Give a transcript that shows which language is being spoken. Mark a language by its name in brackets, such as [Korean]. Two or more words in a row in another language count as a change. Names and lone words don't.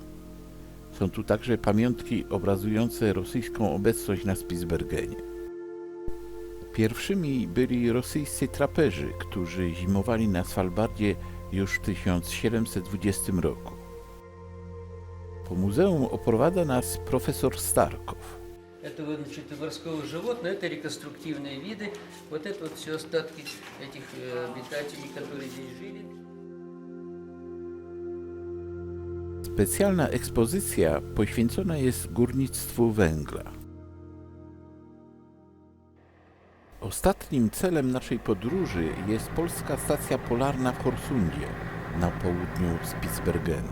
[Polish] Są tu także pamiątki obrazujące rosyjską obecność na Spitsbergenie. Pierwszymi byli rosyjscy traperzy, którzy zimowali na Svalbardzie już w 1720 roku. Po muzeum oprowadza nas profesor Starkow. [Russian] Это вот, значит, морского животного, это реконструктивные виды. Вот это вот все остатки этих обитателей, которые здесь жили. [Polish] Specjalna ekspozycja poświęcona jest górnictwu węgla. Ostatnim celem naszej podróży jest polska stacja polarna w Horsundzie, na południu Spitsbergenu.